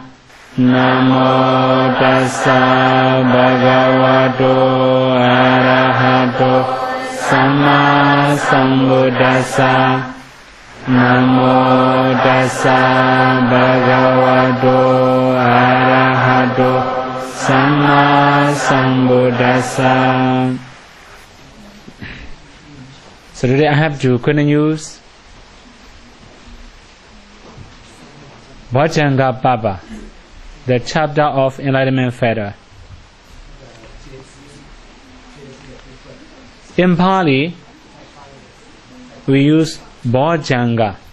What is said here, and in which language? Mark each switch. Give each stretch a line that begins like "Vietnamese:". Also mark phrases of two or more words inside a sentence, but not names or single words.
Pali: Namo tassa bhagavato arahato samma sambuddhassa. Namo tassa bhagavato arahato Samma Sambuddhassa.
English: So today I have to continue Bojhanga Baba, the chapter of Enlightenment Fetter. In Pali, we use Bojhanga.